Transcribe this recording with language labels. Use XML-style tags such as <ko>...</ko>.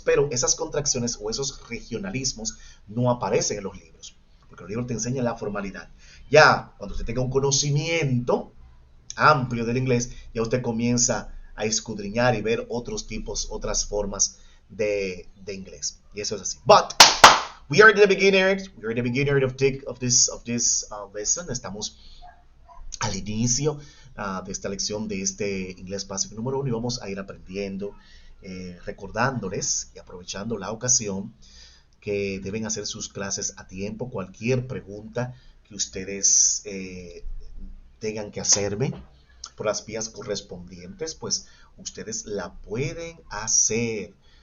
<es>Pero esas contracciones o esos regionalismos no aparecen en los libros, porque los libros te enseñan la formalidad. Ya, cuando usted tenga un conocimiento amplio del inglés, ya usted comienza a escudriñar y ver otros tipos, otras formas de inglés. Y eso es así.</es> <en>But we are the beginners. We are the beginner of this lesson.</en> <es>Estamos al inicio de esta lección de este inglés básico número 1 y vamos a ir aprendiendo, recordándoles y aprovechando la ocasión que deben hacer sus clases a tiempo. Cualquier pregunta que ustedes tengan que hacerme por las vías correspondientes, pues ustedes la pueden hacer.</es>